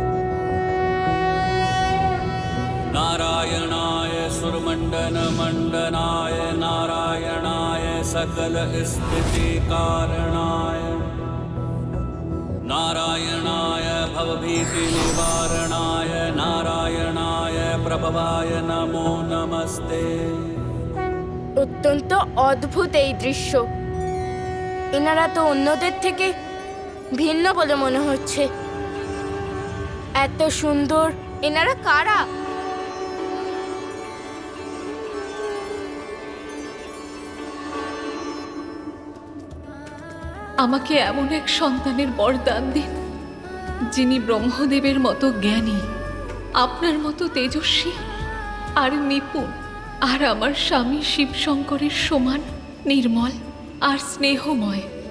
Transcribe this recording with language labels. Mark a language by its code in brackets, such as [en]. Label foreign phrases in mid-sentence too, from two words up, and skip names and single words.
[sa] नारायणाय सुरमण्डनमण्डनाय सकल स्थिति कारणाय नारायणाय भवभीति निवारणाय नारायणाय प्रभवाय नमो नमस्ते। [bn] অত্যন্ত অদ্ভুত এই দৃশ্য। এনারা তো অন্যদের থেকে ভিন্ন বলে মনে হচ্ছে। এত সুন্দর, এনারা কারা? আমাকে এমন এক সন্তানের বরদান দিন যিনি ব্রহ্মদেবের মতো জ্ঞানী, আপনার মতো তেজস্বী আর নিপুণ, আর আমার স্বামী শিবশঙ্করের সমান নির্মল আর স্নেহময়।